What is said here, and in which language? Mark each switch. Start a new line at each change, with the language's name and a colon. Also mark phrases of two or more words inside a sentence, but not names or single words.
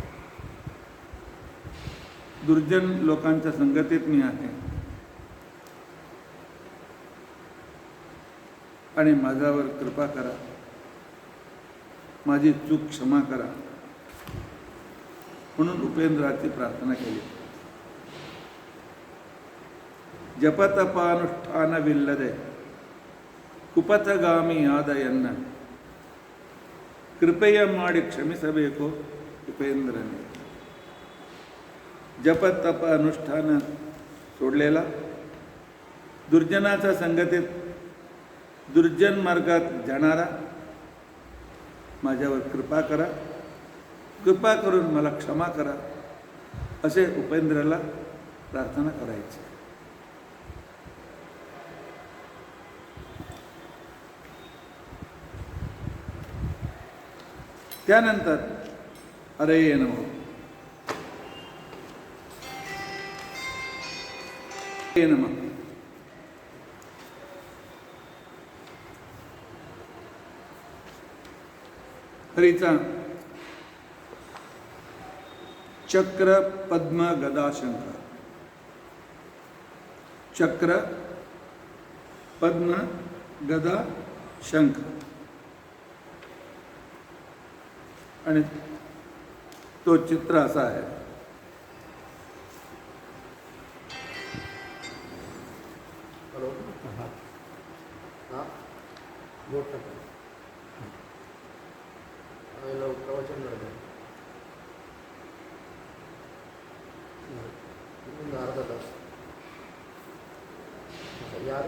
Marathi: दुर्जन लोकांच्या संगतीत मी आहे आणि माझ्यावर कृपा करा, माझी चूक क्षमा करा, म्हणून उपेंद्राची प्रार्थना केली.
Kannada: जपतपानुष्ठानविಲ್ಲದೆ ಕುಪಥಗಾಮಿ ಆದಯನ್ನ ಕೃಪೆಯ ಮಾಡಿ ಕ್ಷಮಿಸಬೇಕು ಉಪೇಂದ್ರನೇ.
Marathi: जप तप अनुष्ठान सोडलेला, दुर्जनाच्या संगतीत दुर्जन मार्गात जाणारा, माझ्यावर कृपा करा, कृपा करून मला क्षमा करा, असे उपेंद्राला प्रार्थना करायची. त्यानंतर हरे नमः, हरे नमः. हरीचा चक्र पद्म गदा शंख, चक्र पद्म गदा शंख. आणि तो चित्र असा आहे. प्रवचन अर्धा तास यार.